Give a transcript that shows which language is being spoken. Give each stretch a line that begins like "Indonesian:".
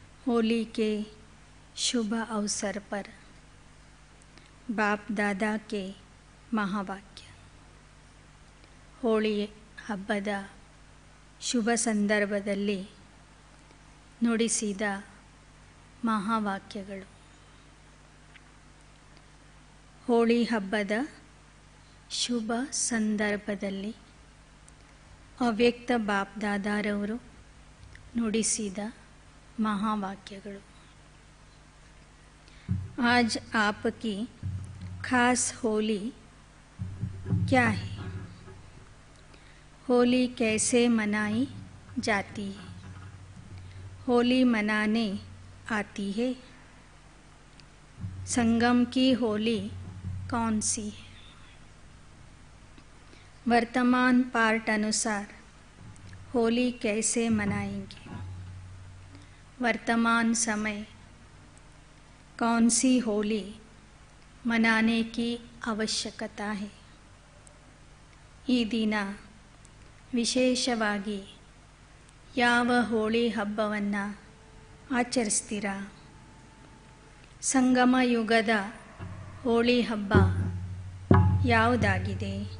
Hindi: होली के शुभ अवसर पर बाप दादा के ಮಹಾವಾಕ್ಯ.
Kannada: ಹೋಳಿ ಹಬ್ಬದ ಶುಭ ಸಂದರ್ಭದಲ್ಲಿ ನುಡಿಸಿದ ಮಹಾವಾಕ್ಯಗಳು. ಹೋಳಿ ಹಬ್ಬದ ಶುಭ ಸಂದರ್ಭದಲ್ಲಿ ಅವ್ಯಕ್ತ ಬಾಪ್ ದಾದಾರವರು ನುಡಿಸಿದ महावाक्यಗಳು.
Hindi: आज आपकी खास होली क्या है? होली कैसे मनाई जाती है? होली मनाने आती है? संगम की होली कौन सी है? वर्तमान पार्ट अनुसार होली कैसे मनाएंगे? वर्तमान समय कौन सी होली मनाने की आवश्यकता है?
Kannada: ಈ ದಿನ ವಿಶೇಷವಾಗಿ ಯಾವ ಹೋಳಿ ಹಬ್ಬವನ್ನು ಆಚರಿಸ್ತೀರಾ? ಸಂಗಮ ಯುಗದ ಹೋಳಿ ಹಬ್ಬ ಯಾವುದಾಗಿದೆ?